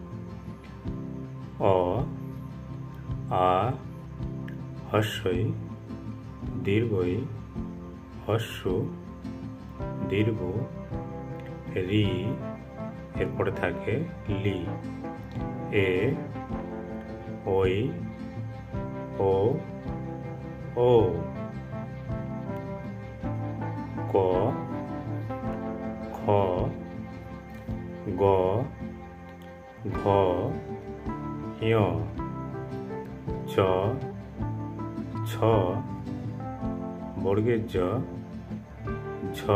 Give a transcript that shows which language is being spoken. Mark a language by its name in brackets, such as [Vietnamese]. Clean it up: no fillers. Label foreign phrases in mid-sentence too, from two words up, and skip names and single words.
[Bangla] অ, আ, হ্রস্বই, দীর্ঘই, হ্রস্ব, দীর্ঘ, রি, এরপরে থাকে লি, এ, ওই, ও, ও, ক, খ, গ, ঘ, ঞ, চ, ছ, বর্গের জ, ঝ,